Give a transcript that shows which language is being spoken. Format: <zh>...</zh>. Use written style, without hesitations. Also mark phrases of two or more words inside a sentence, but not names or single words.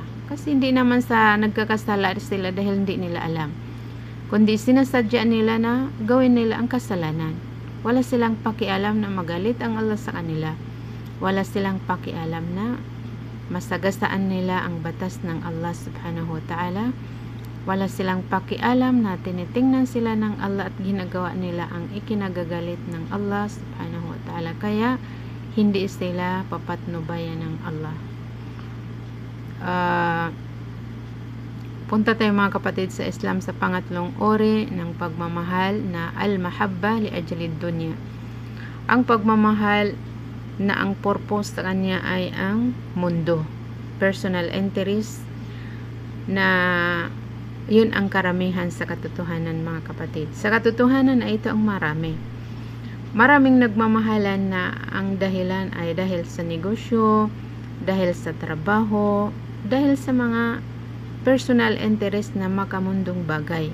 <tl>Kasi hindi naman sa nagkakasala sila dahil hindi nila alam, kundi sinasadya nila na gawin nila ang kasalanan. Wala silang pakialam na magalit ang Allah sa kanila. Wala silang pakialam na masagasaan nila ang batas ng Allah</tl> <ar>سبحانه وتعالى.</ar> <tl>Wala silang pakialam na tinitingnan sila ng Allah at ginagawa nila ang ikinagagalit ng Allah</tl> <ar>سبحانه وتعالى.</ar> <tl>Kaya hindi sila papatnubayan ng Allah. Punta tayo mga kapatid sa Islam sa pangatlong uri ng pagmamahal na</tl> <ar>المحبة لأجل الدنيا.</ar> <tl>Ang pagmamahal na ang purpose sa kanya ay ang mundo,</tl> <en>personal interest,</en> <tl>na yun ang karamihan sa katotohanan mga kapatid. Sa katotohanan ay ito ang marami. Maraming nagmamahalan na ang dahilan ay dahil sa negosyo, dahil sa trabaho, dahil sa mga</tl> <en>personal interest</en> <tl>na makamundong bagay.</tl>